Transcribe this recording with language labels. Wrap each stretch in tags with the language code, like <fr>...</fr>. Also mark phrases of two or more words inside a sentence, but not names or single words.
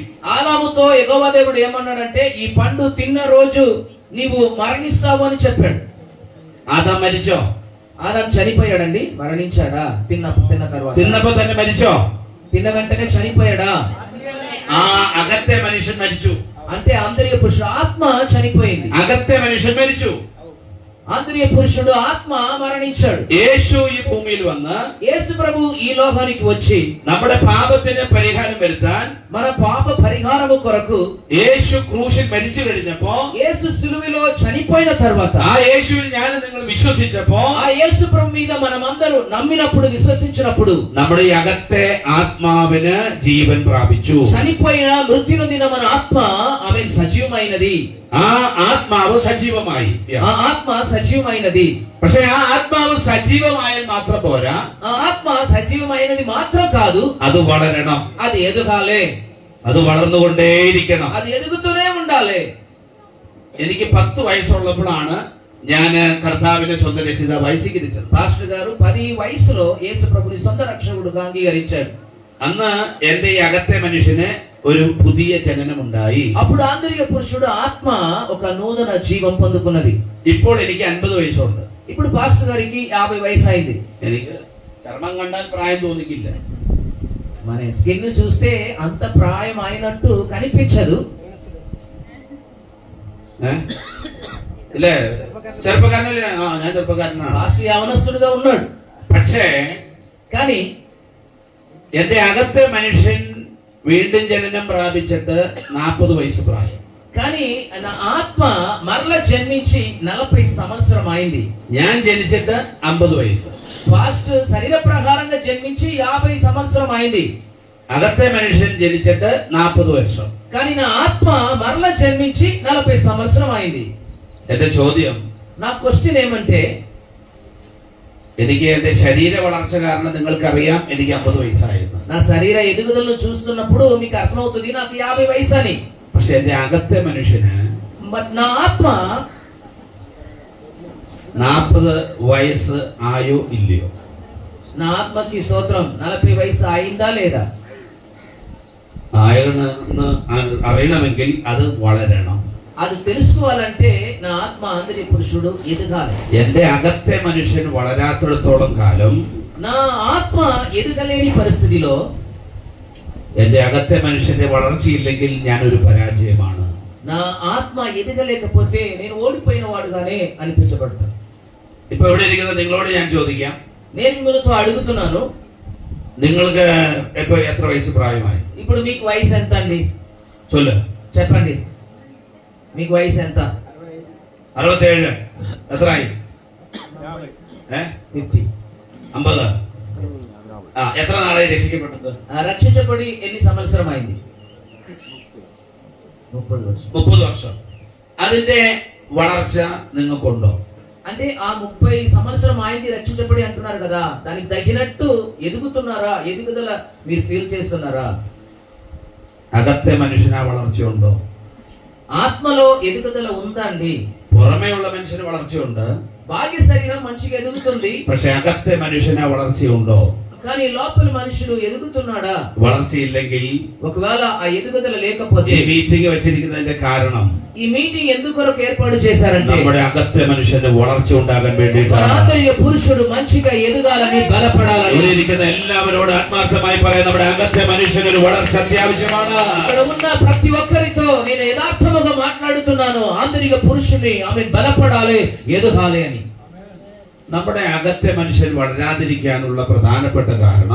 <te>ఆదాముతో యెహోవా దేవుడు ఏమన్నాడంటే ఈ పండు తిన్న రోజు నీవు మరణిస్తావు అని చెప్పాడు.</te> <ml>ആദാം മരിച്ചോ?</ml> <te>ఆదాము చనిపోయాడండి, మరణించాడా? తిన్న తర్వాత</te> <ml>തിന്നപ്പോ തന്നെ മരിച്ചോ?</ml> <te>తిన్న వెంటనే చనిపోయాడా?</te> <ml>ആ അകത്തെ മനുഷ്യൻ മരിച്ചു.</ml> <te>అంటే ఆంతరిక పురుషుడు ఆత్మ చనిపోయింది.</te> <ml>അകത്തെ മനുഷ്യൻ മരിച്ചു.</ml> <te>ఆంతరిక పురుషుడు ఆత్మ మరణించాడు.</te> <ml>യേശു ഈ ഭൂമിയിൽ വന്ന്</ml> <te>యేసు ప్రభు ఈ లోకానికి వచ్చి</te> <ml>നമ്മുടെ പാപത്തിന് പരിഹാരം വരുത്താൻ</ml> <te>మన పాప పరిహారము కొరకు</te> <ml>യേശു ക്രൂശിൽ മരിച്ചു കഴിഞ്ഞപ്പോ,</ml> <te>యేసు సిలువలో చనిపోయిన తర్వాత</te> <ml>ആ യേശുവിൽ ഞാൻ നിങ്ങൾ വിശ്വസിച്ചപ്പോ,</ml> <te>ఆ యేసు ప్రభు మీద మనమందరూ నమ్మినప్పుడు, విశ్వసించినప్పుడు</te> <ml>നമ്മുടെ ഈ അകത്തെ ആത്മാവിന് ജീവൻ പ്രാപിച്ചു.</ml> <te>చనిపోయిన మృత్యు నొందిన మన ఆత్మ ఆమె సజీవమైనది.</te> <ml>ആ ആത്മാവ് സജീവമായി.</ml> <te>ఆ ఆత్మ సజీవమైనది.</te> <ml>പക്ഷെ ആ ആത്മാവ് സജീവമായാൽ മാത്രം പോരാ,</ml> <te>ఆ ఆత్మ సజీవమైనది మాత్రం కాదు,</te> <ml>അത് വളരണം,</ml> <te>అది ఎదగాలి,</te> <ml>അത് വളർന്നുകൊണ്ടേയിരിക്കണം.</ml> <te>అది ఎదుగుతూనే ఉండాలి.</te> <ml>എനിക്ക് 10 വയസ്സുള്ളപ്പോഴാണ് ഞാൻ കർത്താവിനെ സ്വന്തം രക്ഷിതാവായി സ്വീകരിച്ചത്.</ml> <te>పాస్టర్ గారు 10 వయసులో యేసు ప్రభుని సొంత రక్షకుడుగా అంగీకరించాడు.</te> <ml>അന്ന് എന്റെ ഈ അകത്തെ മനുഷ്യന് ഒരു പുതിയ ജനനമുണ്ടായി.</ml> <te>అప్పుడు ఆంతరిక పురుషుడు ఆత్మ ఒక నూతన జీవం పొందుకున్నది.</te> <ml>ഇപ്പോൾ എനിക്ക് 50 വയസ്സുണ്ട്.</ml> <te>ఇప్పుడు పాస్టర్ గారికి 50 వయసు అయింది.</te> <ml>എനിക്ക് ചർമ്മം കണ്ടാൽ പ്രായം തോന്നിക്കില്ല.</ml> <te>మన స్కిన్ చూస్తే అంత ప్రాయం అయినట్టు కనిపించదు.</te> <ml>ഇല്ലേ? ചെറുപ്പക്കാരനല്ലേ? ഞാൻ ചെറുപ്പക്കാരനാണ്.</ml> <te>పాస్టర్ యవనస్తుడుగా ఉన్నాడు.</te> <ml>പക്ഷേ</ml> <te>కానీ</te> <ml>എന്റെ അകത്തെ മനുഷ്യൻ വീണ്ടും ജനനം പ്രാപിച്ചിട്ട് 40 വയസ്സ് പ്രായം.</ml> <te>కానీ నా ఆత్మ మరల జన్మించి 40 సంవత్సరం అయింది.</te> <ml>ഞാൻ ജനിച്ചിട്ട് 50 വയസ്സ്.</ml> <te>ఫాస్ట్ శరీర ప్రకారంగా జన్మించి 50 సంవత్సరం అయింది.</te> <ml>അകത്തെ മനുഷ്യൻ ജനിച്ചിട്ട് 40 വർഷം.</ml> <te>కానీ నా ఆత్మ మరల జన్మించి 40 సంవత్సరం అయింది.</te> <ml>എന്റെ ചോദ്യം,</ml> <te>నా క్వశ్చన్ ఏమంటే</te> <ml>എനിക്ക് എന്റെ ശരീര വളർച്ച കാരണം നിങ്ങൾക്കറിയാം എനിക്ക് 50 വയസ്സായിരുന്നു.</ml> <te>నా శరీర ఎదుగుదలను చూస్తున్నప్పుడు మీకు అర్థమవుతుంది నాకు 50 వయసు అని.</te> <ml>പക്ഷെ എന്റെ അകത്തെ മനുഷ്യന്</ml> <te>బట్ నా ఆత్మ</te> <ml>40 വയസ്സ് ആയോ ഇല്ലയോ?</ml> <te>నా ఆత్మకి స్తోత్రం 40 వయసు అయిందా లేదా?</te> <ml>ആയെന്ന് അറിയണമെങ്കിൽ അത് വളരണം.</ml> <te>అది తెలుసుకోవాలంటే నా ఆత్మ ఆంతర్య పురుషుడు ఎదగాలి.</te> <ml>എന്റെ അകത്തെ മനുഷ്യൻ വളരാത്തിടത്തോളം കാലം,</ml> <te>నా ఆత్మ ఎదగలేని పరిస్థితిలో,</te> <ml>എന്റെ അകത്തെ മനുഷ്യന്റെ വളർച്ചയില്ലെങ്കിൽ ഞാനൊരു പരാജയമാണ്.</ml> <te>నా ఆత్మ ఎదగలేకపోతే నేను ఓడిపోయిన వాడుగానే అనిపించబడతాను.</te> <ml>ഇപ്പൊ ഇവിടെ ഇരിക്കുന്ന നിങ്ങളോട് ഞാൻ ചോദിക്കാം,</ml> <te>నేను మిమ్మల్తో అడుగుతున్నాను,</te> <ml>നിങ്ങൾക്ക് ഇപ്പൊ എത്ര വയസ്സ് പ്രായമായി? ఇప్పుడు మీకు వయసు ఎంత అండి? ചൊല്ല്.</ml> <te>చెప్పండి, మీకు వయసు ఎంత? 67.</te> <ml>എത്രയായി? 50. 50. എത്ര നാളായി രക്ഷിക്കപ്പെട്ടത്?</ml> <te>రక్షించబడి ఎన్ని సంవత్సరం అయింది?</te> <ml>30 വർഷം. അതിന്റെ വളർച്ച നിങ്ങൾക്കുണ്ടോ?</ml> <te>అంటే ఆ 30 సంవత్సరం అయింది రక్షించబడి అంటున్నారు కదా, దానికి తగినట్టు ఎదుగుతున్నారా? ఎదుగుదల మీరు ఫీల్ చేస్తున్నారా?</te> <ml>അകത്തെ മനുഷ്യന് വളർച്ചയുണ്ടോ?</ml> <te>ఆత్మలో ఎదుగుదల ఉందా అండి?</te> <ml>പുറമേയുള്ള മനുഷ്യന് വളർച്ചയുണ്ട്,</ml> <te>బాహ్య శరీరం మంచిగా ఎదుగుతుంది,</te> <ml>പക്ഷെ അകത്തെ മനുഷ്യന് വളർച്ചയുണ്ടോ?</ml> <te>కానీ లోపల మనుషుడు ఎదుగుతున్నాడా?</te> <ml>വളർച്ചയില്ലെങ്കിൽ</ml> <te>ఒకవేళ ఆ ఎదుగుదల లేకపోతే,</te> <ml>ഈ മീറ്റിംഗ് വെച്ചിരിക്കുന്നതിന്റെ കാരണം</ml> <te>ఈ మీటింగ్ ఎందుకొరకు ఏర్పాటు చేశారంటే</te> <ml>നമ്മുടെ അകത്തെ മനുഷ്യന് വളർച്ച ഉണ്ടാകാൻ</ml> <te>మన</te> <ml>വേണ്ടിയിട്ടാണ്.</ml> <te>ఆంతర్య పురుషుడు మంచిగా ఎదగాలని, బలపడాలని.</te> <ml>ഇവിടെ ഇരിക്കുന്ന എല്ലാവരോടും ആത്മാർത്ഥമായി പറയാം, നമ്മുടെ അകത്തെ മനുഷ്യനൊരു വളർച്ച അത്യാവശ്യമാണ്.</ml> <te>ఇక్కడ ఉన్న ప్రతి ఒక్కరితో నేను యథార్థముగా మాట్లాడుతున్నాను, ఆంతరిక పురుషుని ఆమె బలపడాలి, ఎదగాలి అని.</te> <ml>നമ്മുടെ അകത്തെ മനുഷ്യൻ വളരാതിരിക്കാനുള്ള പ്രധാനപ്പെട്ട കാരണം,</ml>